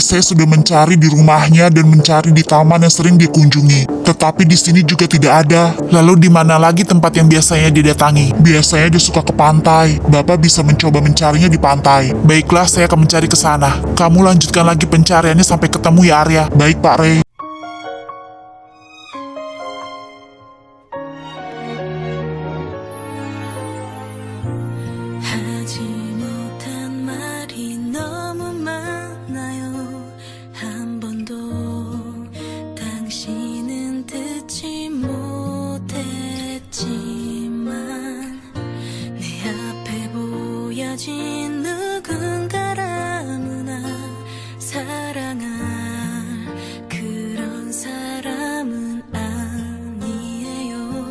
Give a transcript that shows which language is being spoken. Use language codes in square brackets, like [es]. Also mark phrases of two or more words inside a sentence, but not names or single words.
[id] Saya sudah mencari di rumahnya dan mencari di taman yang sering dikunjungi. Tetapi di sini juga tidak ada. Lalu di mana lagi tempat yang biasanya didatangi? Biasanya dia suka ke pantai. Bapak bisa mencoba mencarinya di pantai. Baiklah, saya akan mencari ke sana. Kamu lanjutkan lagi pencariannya sampai ketemu ya, Arya. Baik, Pak Ray. [ko] 하지 못한 말이 너무 많아요. 한 번도 당신은 듣지 못했지만 내 앞에 보여진 누군가라무나 사랑할 그런 사람은 아니에요.